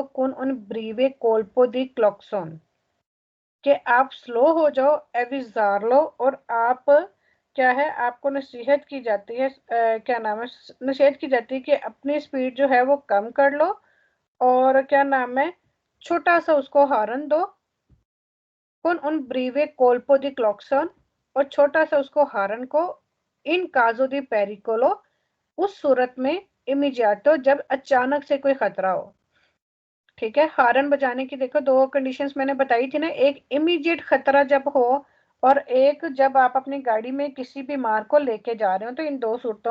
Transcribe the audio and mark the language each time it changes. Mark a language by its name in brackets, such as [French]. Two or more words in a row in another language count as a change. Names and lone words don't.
[Italian] con un breve colpo di claxon, [Urdu] کہ آپ سلو ہو جاؤ، एविजार्लो، اور آپ کیا ہے، آپ کو نصیحت کی جاتی ہے، کیا نام ہے، نصیحت کی جاتی ہے کہ اپنی سپیڈ جو ہے وہ کم کر لو، اور کیا نام ہے، چھوٹا سا اس کو ہارن دو, [Italian] con un breve colpo di claxon, [Urdu] اور چھوٹا سا اس کو ہارن کو, [Italian] in caso di pericolo, [Urdu] اس صورت میں، इमीजियातो، جب اچانک سے کوئی خطرہ ہو، ٹھیک ہے। ہارن بجانے کی دیکھو دو کنڈیشنز میں نے بتائی تھی نا، ایک امیڈیئٹ خطرہ جب ہو، اور ایک جب آپ اپنی گاڑی میں کسی بیمار کو لے کے جا رہے ہو، تو ان دو صورتوں